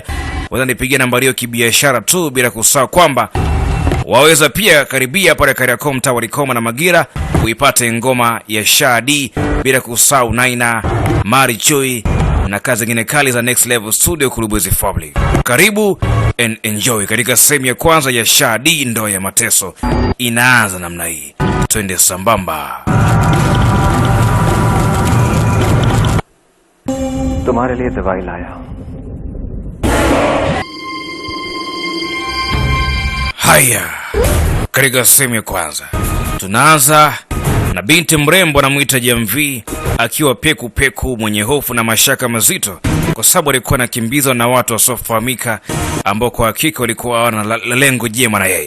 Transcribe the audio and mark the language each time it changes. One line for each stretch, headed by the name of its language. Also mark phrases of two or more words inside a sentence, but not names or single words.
Swahili: Waweza nipigia nambari hiyo kibiashara tu, bila kusahau kwamba waweza pia karibia pale Kariakoo mtaa wa Likoma na Magira uipate ngoma ya Shadi, bila kusahau Naina, Mari Choi na kazi nyingine kali za Next Level Studio Kulubwezi Family. Karibu
English: and enjoy
Swahili: katika sehemu ya kwanza ya Shadi, ndoa ya mateso. Inaanza namna hii, twende sambamba.
Hindi: तुम्हारे लिए दवाई लाया।
Swahili: Haya, katika sehemu ya kwanza tunaanza na binti mrembo anamuita Jamvi, akiwa peku peku, mwenye hofu na mashaka mazito, kwa sababu alikuwa anakimbizwa na watu wasiofahamika ambao kwa hakika walikuwa hawana lengo jema na yeye.